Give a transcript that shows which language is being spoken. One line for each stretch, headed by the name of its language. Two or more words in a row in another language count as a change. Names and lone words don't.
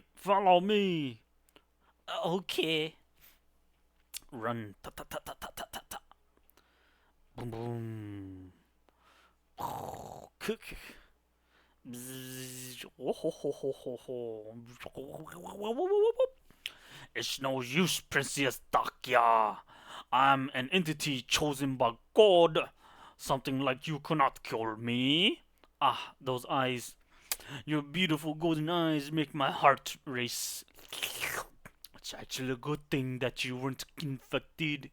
English: Follow me. Okay. Run. Ta ta ta ta ta ta ta ta. Boom boom. Cook. Oh, ho, ho, ho, ho, ho. It's no use, Princess Dakia. I'm an entity chosen by God. Something like you cannot kill me. Ah, those eyes. Your beautiful golden eyes make my heart race. It's actually a good thing that you weren't infected.